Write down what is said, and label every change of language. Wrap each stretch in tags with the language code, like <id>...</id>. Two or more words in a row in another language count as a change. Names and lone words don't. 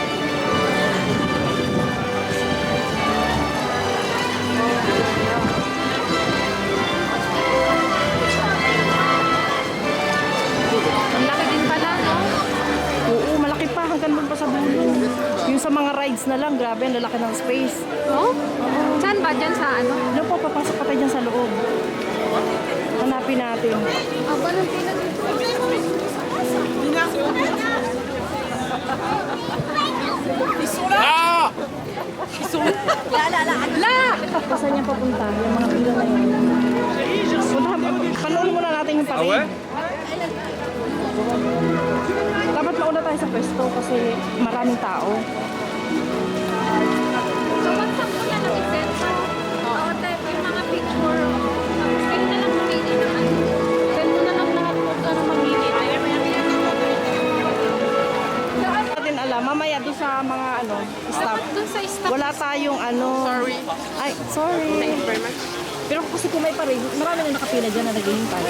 <tl>Ang laki din pala, no? Oo, malaki pa. Hanggang doon pa sa dulo. Yung sa mga rides na lang, grabe, ang lalaki ng space. Oh? Saan ba? Diyan sa ano? Doon po, papasok pa tayo dyan sa loob. Hanapin natin. Aba, ng pila dito. Ah! La la la, saan niya papunta, yung mga pila na yun. Puntahan, panoorin muna natin yung parade. Dapat mauna tayo sa pwesto kasi maraming tao. So, bagsak ko na lang isento. Oo, tayo yung mga picture. Tapos kayo na lang mamili ng ano. Send mo na lang lahat kung ano mamili. Natin alam, mamaya doon sa mga ano, staff. Doon sa staff. Wala tayong ano.</tl> <en>Sorry. Ay, sorry. Thank you very much.</en> <tl>Pero kasi kung may parade, marami na nakapila dyan na naghihintay.</tl>